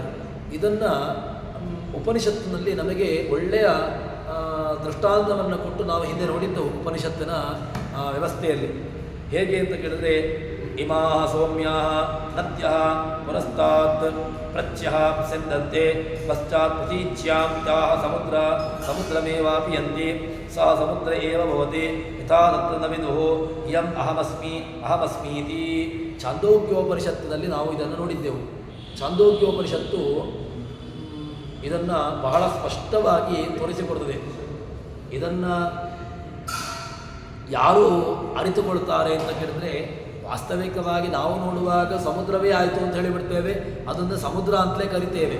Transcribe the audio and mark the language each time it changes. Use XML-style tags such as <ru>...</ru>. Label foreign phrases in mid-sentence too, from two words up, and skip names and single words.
<kn>ಇದನ್ನು ಉಪನಿಷತ್ತಿನಲ್ಲಿ ನಮಗೆ ಒಳ್ಳೆಯ ದೃಷ್ಟಾಂತವನ್ನು ಕೊಟ್ಟು ನಾವು ಹಿಂದೆ ನೋಡಿದ್ದೆವು ಉಪನಿಷತ್ತಿನ ವ್ಯವಸ್ಥೆಯಲ್ಲಿ. ಹೇಗೆ ಅಂತ ಕೇಳಿದ್ರೆ,</kn> <sa>ಇಮಾ ಸೌಮ್ಯಾ ನದ್ಯ ಪುರಸ್ತಾತ್ ಪ್ರತ್ಯಃ ಪ್ರಸಂದಂತೆ ಪಶ್ಚಾತ್ ಪ್ರತೀಚ್ಯಾಂ ತಾಃ ಸಮುದ್ರಮೇವಾಪಿ ಯಂತಿ ಸಹ ಸಮುದ್ರ ಏವ ಭವತಿ ಯಥಾ ತತ್ರ ನ ವಿದುಃ ಇಯಂ ಅಹಮಸ್ಮೀತಿ.</sa> <kn>ಛಾಂದೋಗ್ಯೋಪನಿಷತ್ತಿನಲ್ಲಿ ನಾವು ಇದನ್ನು ನೋಡಿದ್ದೆವು. ಛಾಂದೋಗ್ಯೋಪನಿಷತ್ತು ಇದನ್ನು ಬಹಳ ಸ್ಪಷ್ಟವಾಗಿ ತೋರಿಸಿಕೊಡುತ್ತದೆ. ಇದನ್ನು ಯಾರು ಅರಿತುಕೊಳ್ತಾರೆ ಅಂತ ಕೇಳಿದ್ರೆ, ವಾಸ್ತವಿಕವಾಗಿ ನಾವು ನೋಡುವಾಗ ಸಮುದ್ರವೇ ಆಯಿತು ಅಂತ ಹೇಳಿಬಿಡ್ತೇವೆ, ಅದನ್ನು ಸಮುದ್ರ ಅಂತಲೇ ಕರಿತೇವೆ.</kn>